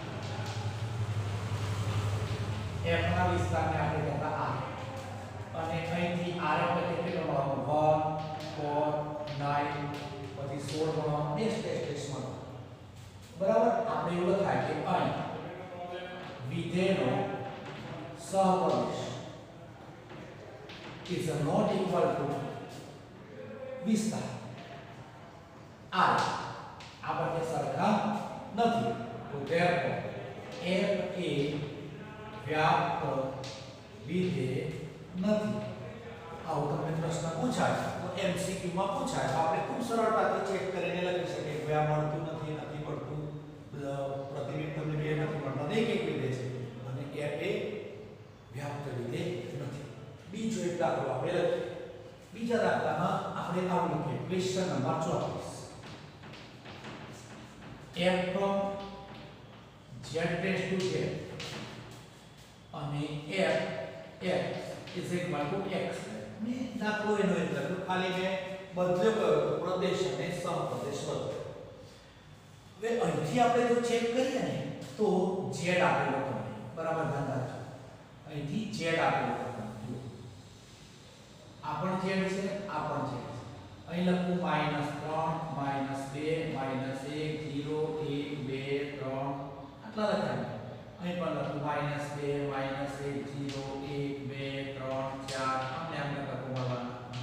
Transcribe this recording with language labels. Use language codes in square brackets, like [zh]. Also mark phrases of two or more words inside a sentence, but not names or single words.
[gu] f ના વિસ્તારને આપણે કહેતા r અને અહીંથી r એટલે કેટલો મળવાનો 1 4 9 પછી 16 મળવાનો ટેસ્ટ મળવાનો બરાબર આપણે એવું લખાય કે અહીં વિધેયનો સહપ્રદેશ [en] is not equal to [gu] વિસ્તાર r આ બંને સરખા નથી તો therefore f એ વ્યાપ્ત વિધેય નથી આવું તમને પ્રશ્ન પૂછાય તો MCQ માં પૂછાય આપણે ખૂબ સરળતાથી ચેક કરીને લખી શકીએ કે આ મળતું નથી નથી મળતું પ્રતિબિંબ તમને બે નથી મળતા એક વિધેય છે અને f એ વ્યાપ્ત વિધેય નથી બીજો એક દાખલો આપણે લખીએ બીજા દાખલામાં આપણે આવું લખીએ [en] question number [gu] 34 [en] f from z tends to z [gu] અને [en] f is equal to x [gu] મેં દાખલો એનો એક લખ્યો ખાલી મેં બદલ્યો કયો તો પ્રદેશ અને સહપ્રદેશ બદલ્યો હવે અહીંથી આપણે જો ચેક કરીએ ને તો z આપેલો તમને બરાબર ધ્યાન રાખજો અહીંથી z આપેલો તમને આ પણ z છે આ પણ z છે અહીં લખું -3 -2 -1 0 1 2 3 આટલા લખાય અહીં પણ લખું -2 -1 0 1 2 3 4 આમને આમને લખું મળવાનું